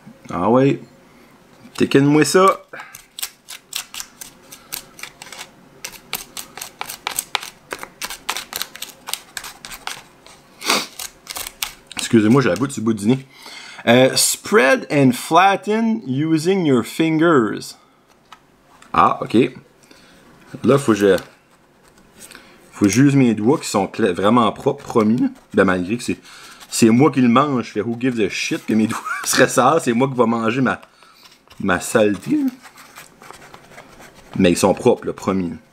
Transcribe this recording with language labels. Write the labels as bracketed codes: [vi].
[fr] Ah ouais, thicken-moi ça. Excusez-moi, j'ai la goutte sur le bout du nez. [en] Spread and flatten using your fingers. [fr] Ah, ok. Là, faut que j'use mes doigts qui sont vraiment propres, promis. Ben, malgré que c'est moi qui le mange. Je fais [en] who gives a shit [fr] que mes doigts seraient sales. C'est moi qui vais manger ma saleté. Mais ils sont propres, le promis.